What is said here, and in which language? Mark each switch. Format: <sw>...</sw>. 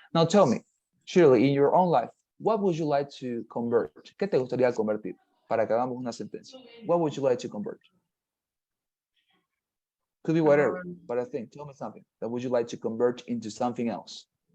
<en>Now tell me, Shirley, in your own life, what would you like to convert?</en> <es>¿Qué te gustaría convertir? Para que hagamos una sentencia.</es> <en>What would you like to convert? Could be whatever, but I think, tell me something that would you like to convert into something else?</en>